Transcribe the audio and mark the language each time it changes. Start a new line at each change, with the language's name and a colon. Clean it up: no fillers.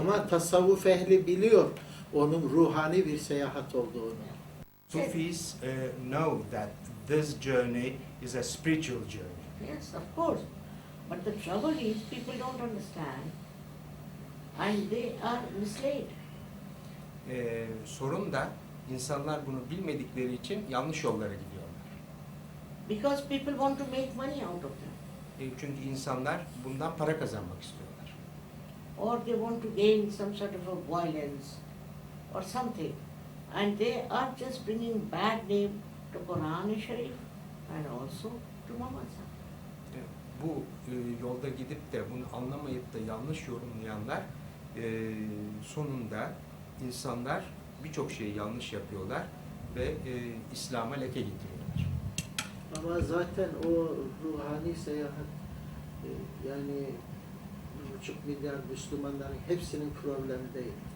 Turkish: Ama tasavvuf ehli biliyor onun ruhani bir seyahat olduğunu.
English: Sufis know that this journey is a spiritual journey. yes, of course. But the trouble is people don't understand and they are misled.
Turkish: Sorun da insanlar bunu bilmedikleri için yanlış yollara gidiyorlar.
English: Because people want to make money out of them.
Turkish: Çünkü insanlar bundan para kazanmak istiyorlar.
English: Or they want to gain some sort of a violence or something. And they are just bringing bad name to Quran and Sharif. and also to Mamaza.
Turkish: Bu yolda gidip de bunu anlamayıp da yanlış yorumlayanlar sonunda insanlar birçok şeyi yanlış yapıyorlar ve İslam'a leke getiriyorlar. Ama zaten o ruhani seyahat yani 1,5 milyar Müslümanların hepsinin problemi değil.